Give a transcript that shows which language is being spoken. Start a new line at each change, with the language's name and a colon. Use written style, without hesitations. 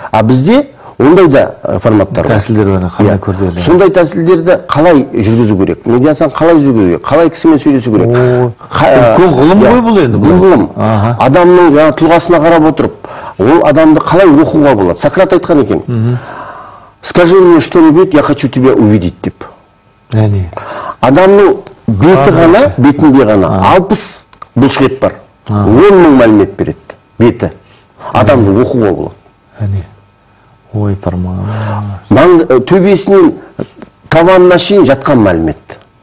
Kazakh: А бізде ондай да форматтар бар. Тәсілдер бар, қалай көрдіреді. Сондай тәсілдерді қалай жүргізу керек? Медиацияны қалай жүргізу керек? Қалай кісімен сөйлесу керек? Үлкен ғылым ғой бұл енді. Бұл ғылым. Адамның тұлғасына қарап отырып, ол адамды қалай оқуға болады? Сократ айтқан екен.
Russian: Скажи мне что-нибудь, я хочу тебя увидеть деп.
Kazakh: Адамның бетінде ғана 60 бұлшықет бар. 10 мың мәлімет береді. Беті. Адамды оқуға болады. Ой, парма. Төбесінен таванына шейін жатқан мәлімет.